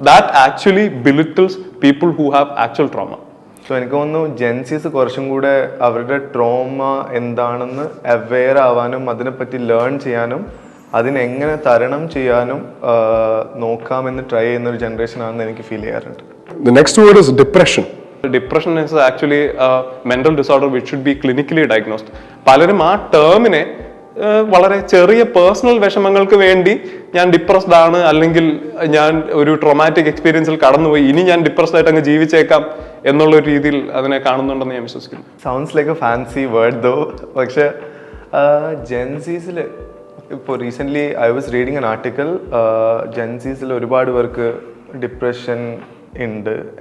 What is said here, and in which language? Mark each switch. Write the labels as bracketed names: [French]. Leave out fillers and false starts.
[English] That actually belittles people who have actual trauma. [Malayalam] So എനിക്ക് തോന്നുന്നു Gen Zs കുറച്ചും കൂടെ അവരുടെ ട്രോമ എന്താണെന്ന് അവെയർ ആവാനും അതിനെപ്പറ്റി ലേൺ ചെയ്യാനും അതിനെങ്ങനെ തരണം ചെയ്യാനും നോക്കാമെന്ന് ട്രൈ ചെയ്യുന്ന ഒരു ജനറേഷൻ ആണെന്ന് എനിക്ക് ഫീൽ ചെയ്യാറുണ്ട്. [English] The next word is depression. Depression is actually a mental disorder which should be clinically diagnosed. [Malayalam] പലരും ആ ടേമിനെ വളരെ ചെറിയ പേഴ്സണൽ വിഷമങ്ങൾക്ക് വേണ്ടി ഞാൻ ഡിപ്രസ്ഡ് ആണ്, അല്ലെങ്കിൽ ഞാൻ ഒരു ട്രോമാറ്റിക് എക്സ്പീരിയൻസിൽ കടന്നുപോയി, ഇനി ഞാൻ ഡിപ്രസ്ഡ് ആയിട്ട് അങ്ങ് ജീവിച്ചേക്കാം എന്നുള്ള ഒരു രീതിയിൽ അതിനെ കാണുന്നുണ്ടെന്ന് ഞാൻ വിശ്വസിക്കുന്നു. [English] Sounds like a fancy word though. [Malayalam] പക്ഷെ ജെൻസീസിൽ ഇപ്പോൾ recently I was reading an article, ജെൻസീസിൽ ഒരുപാട് പേർക്ക് ഡിപ്രഷൻ ഉണ്ട്.